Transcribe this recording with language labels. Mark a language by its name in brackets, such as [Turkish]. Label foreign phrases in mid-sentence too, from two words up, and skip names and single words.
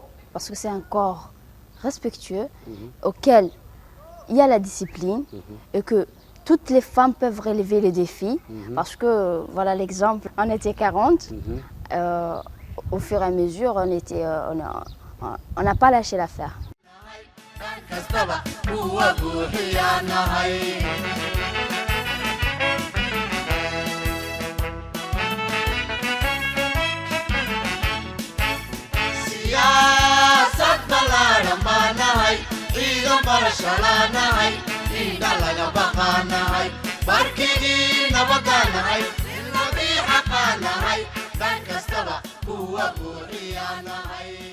[French] c'est un corps respectueux auquel il y a la discipline et que toutes les femmes peuvent relever les défis parce que, voilà l'exemple, on était 40, au fur et à mesure, on n'a pas lâché l'affaire. [Somali] siyaasad ballaaran baan nahay ciidan barasho laan nahay dhiiga laga baqaan nahay barkigii nabadaan nahay ilmadii xaqaan nahay dhan kastaba kuwa buuxiyaan nahay.